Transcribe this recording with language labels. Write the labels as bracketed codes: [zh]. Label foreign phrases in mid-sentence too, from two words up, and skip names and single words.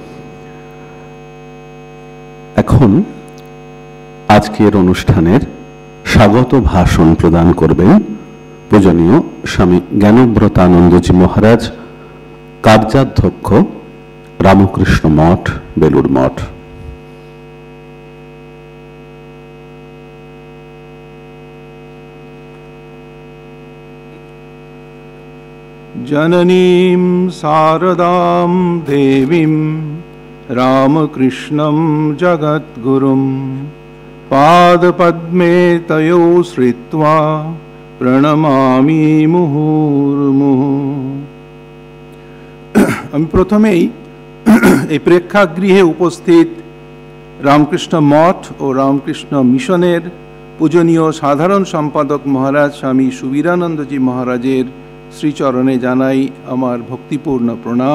[bn] এখন আজকের অনুষ্ঠানের স্বাগত ভাষণ প্রদান করবেন পূজনীয় স্বামী জ্ঞানব্রতানন্দজি মহারাজ, কার্যাধ্যক্ষ, রামকৃষ্ণ মঠ, বেলুড় মঠ। [sa] जननीं शारदां देवीं रामकृष्णं जगद्गुरुं पादपद्मे तयो श्रित्वा प्रणमामि मुहुर्मुहुः। [bn] আমি প্রথমেই এই প্রেক্ষাগৃহে উপস্থিত রামকৃষ্ণ মঠ ও রামকৃষ্ণ মিশনের পূজনীয় সাধারণ সম্পাদক মহারাজ স্বামী সুবীরানন্দজি মহারাজের শ্রীচরণে জানাই আমার ভক্তিপূর্ণ প্রণাম।